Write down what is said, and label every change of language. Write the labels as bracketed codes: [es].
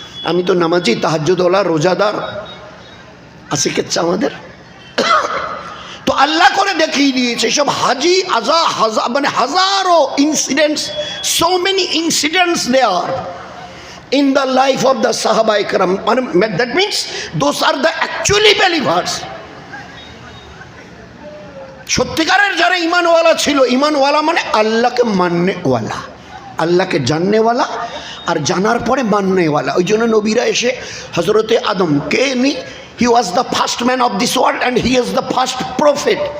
[bn] আমি তো নামাজি, তাহাজ্জুদওয়ালা, রোজাদার আছে কেচ্ছা আমাদের। তো আল্লাহ করে দেখিয়ে দিয়েছে সব মানে হাজারো [en] Incidents, so many incidents there in the life of the Sahaba Ikram. That means those are the actually believers. [bn] সত্যিকারের যারা ইমানওয়ালা ছিল, ইমানওয়ালা মানে আল্লাহকে মাননেওয়ালা, আল্লাহকে জাননেওয়ালা আর জানার পরে মাননেওয়ালা। ওই জন্য নবীরা এসে হজরতে আদমকে নি, [en] He was the first man of this world and he is the first prophet.